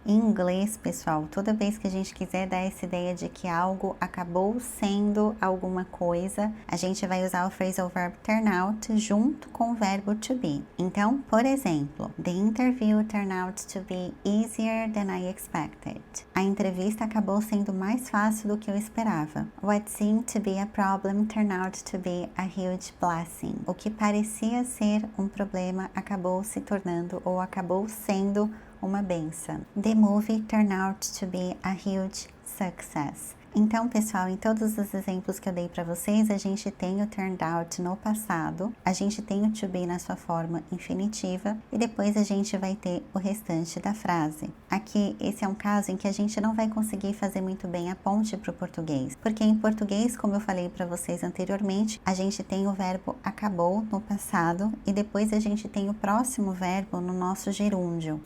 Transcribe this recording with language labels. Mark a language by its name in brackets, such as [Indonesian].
[Portuguese] Em inglês, pessoal, toda vez que a gente quiser dar essa ideia de que algo acabou sendo alguma coisa, a gente vai usar o phrasal verb turn out junto com o verbo to be. Então, por exemplo, [English] the interview turned out to be easier than I expected. [Portuguese] A entrevista acabou sendo mais fácil do que eu esperava. [English] What seemed to be a problem turned out to be a huge blessing. [Portuguese] O que parecia ser um problema acabou se tornando ou acabou sendo uma benção. [English] The movie turned out to be a huge success. [Portuguese] Então, pessoal, em todos os exemplos que eu dei para vocês, a gente tem o turned out no passado, a gente tem o to be na sua forma infinitiva e depois a gente vai ter o restante da frase. Aqui, esse é um caso em que a gente não vai conseguir fazer muito bem a ponte para o português, porque em português, como eu falei para vocês anteriormente, a gente tem o verbo acabou no passado e depois a gente tem o próximo verbo no nosso gerúndio.